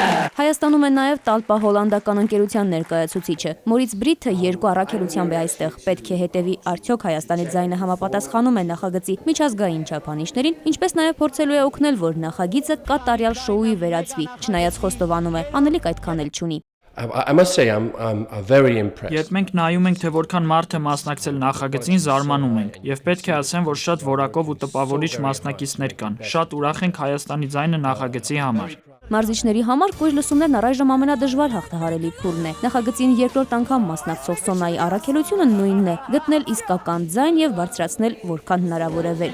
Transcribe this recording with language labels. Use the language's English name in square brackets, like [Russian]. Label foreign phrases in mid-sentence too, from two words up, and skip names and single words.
[Armenian] Հայաստանում է նաև Տալպա հոլանդական ընկերության ներկայացուցիչը։ Մորից Բրիթը երկու առաքելությամբ է այստեղ։ Պետք է հետևի, արդյոք Հայաստանի ձայնը համապատասխանում է նախագծի միջազգային չափանիշներին, ինչպես նաև փորձելու է օգնել, որ նախագիծը կատարյալ շոուի վերածվի։ Չնայած խոստովանում է, անելիք այդքան էլ չունի։ [English] I must say I'm very impressed. [Armenian] Երբ մենք նայում ենք, թե որքան մարդ է մասնակցել նախագծին, զարմանում ենք։ Եվ պետք է ասեմ, որ շատ որակով ու տպավորիչ մասնակիցներ կան։ Շատ ուրախ ենք Հայաստանի ձայնը նախագծի համար։ Մարզիչների համար կույր լսումներն առայժմ ամենադժվար հաղթահարելի փուլն է։ Նախագծին երկրորդ անգամ մասնակցող Սոնայի առաքելությունը նույնն է՝ գտնել իսկական ձայն եւ բարձրացնել որքան հնարավոր է վեր։